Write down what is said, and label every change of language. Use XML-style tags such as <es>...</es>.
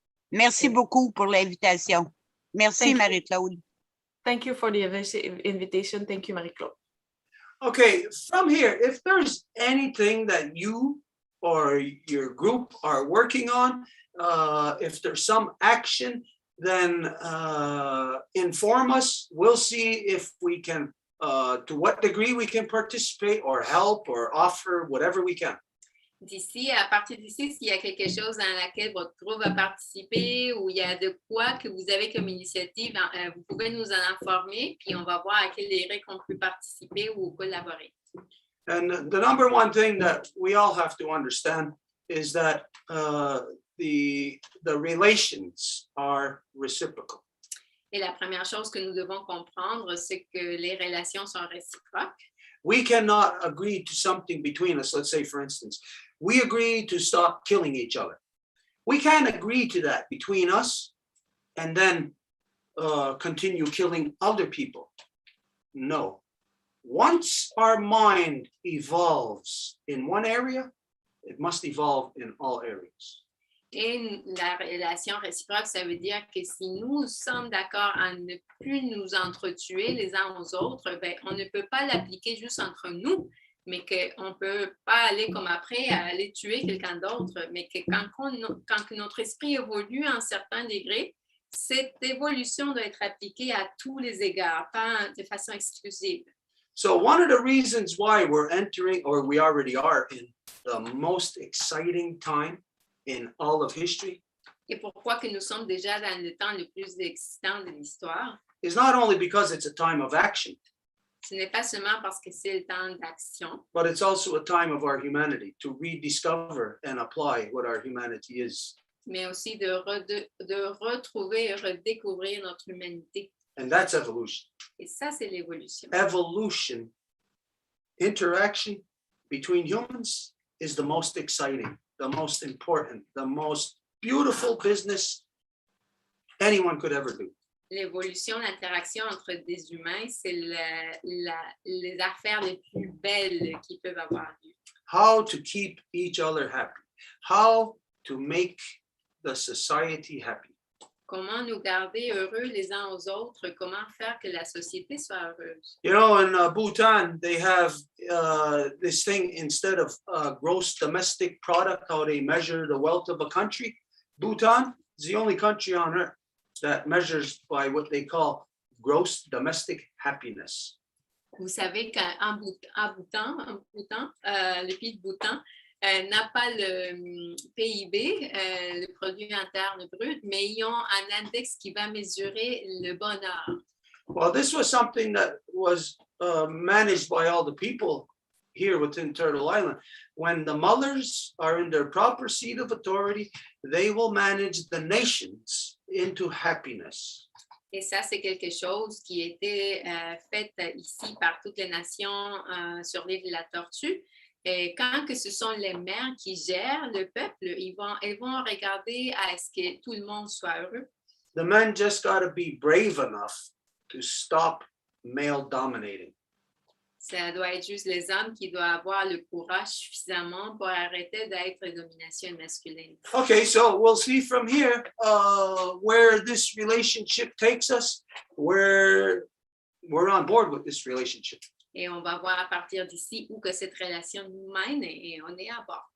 <fr>Merci beaucoup pour l'invitation. Merci, Marie-Claude.</fr> <en>Thank you for the invitation. Thank you, Marie-Claude. Okay, from here, if there's anything that you or your group are working on, if there's some action, then inform us. We'll see if we can, to what degree we can participate or help or offer whatever we can.</en> <fr>D'ici, à partir d'ici, s'il y a quelque chose dans laquelle votre groupe va participer ou il y a de quoi que vous avez comme initiative, vous pouvez nous en informer, puis on va voir à quelle règle on peut participer ou collaborer.</fr> <en>And the number one thing that we all have to understand is that the relations are reciprocal.</en> <fr>Et la première chose que nous devons comprendre, c'est que les relations sont réciproques.</fr> <en>We cannot agree to something between us. Let's say, for instance, we agree to stop killing each other. We can't agree to that between us and then continue killing other people. No. Once our mind evolves in one area, it must evolve in all areas.</en> <fr>Et la relation réciproque, ça veut dire que si nous sommes d'accord à ne plus nous entretuer les uns aux autres, ben, on ne peut pas l'appliquer juste entre nous, mais qu'on ne peut pas aller comme après à aller tuer quelqu'un d'autre, mais que quand notre esprit évolue à un certain degré, cette évolution doit être appliquée à tous les égards, pas de façon exclusive.</fr> <en>So one of the reasons why we're entering, or we already are, in the most exciting time in all of history,</en> <fr>et pourquoi que nous sommes déjà dans le temps le plus excitant de l'histoire,</fr> <en>is not only because it's a time of action,</en> <fr>ce n'est pas seulement parce que c'est le temps d'action,</fr> <en>but it's also a time of our humanity to rediscover and apply what our humanity is.</en> <fr>mais aussi de retrouver et redécouvrir notre humanité.</fr> <en>And that's evolution.</en> <fr>Et ça, c'est l'évolution.</fr> <en>Evolution, interaction between humans is the most exciting, the most important, the most beautiful business anyone could ever do.</en> <fr>L'évolution, l'interaction entre des humains, c'est les affaires les plus belles qui peuvent avoir lieu.</fr> <en>how to keep each other happy, how to make the society happy.</en> <fr>Comment nous garder heureux les uns aux autres, comment faire que la société soit heureuse.</fr> <en>You know, in Bhutan, they have this thing, instead of gross domestic product, how they measure the wealth of a country. Bhutan is the only country on earth that measures by what they call gross domestic happiness.</en> <fr>Vous savez qu'en Bhoutan, le pays de Bhoutan n'a pas le PIB, le produit interne brut, mais ils ont un index qui va mesurer le bonheur.</fr> <en>Well, this was something that was managed by all the people here within Turtle Island. When the mothers are in their proper seat of authority, they will manage the nations into happiness.</en> <fr>Et ça, c'est quelque chose qui a été fait ici par toutes les nations sur l'île de la Tortue. Et quand que ce sont les mères qui gèrent le peuple, elles vont regarder à ce que tout le monde soit heureux.</fr> <en>The men just got to be brave enough to stop male dominating.</en> <fr>Ça doit être juste les hommes qui doivent avoir le courage suffisamment pour arrêter d'être domination masculine.</fr> <en>Okay, so we'll see from here where this relationship takes us, where we're on board with this relationship.</en> <fr>Et on va voir à partir d'ici où que cette relation nous mène et on est à bord.</fr>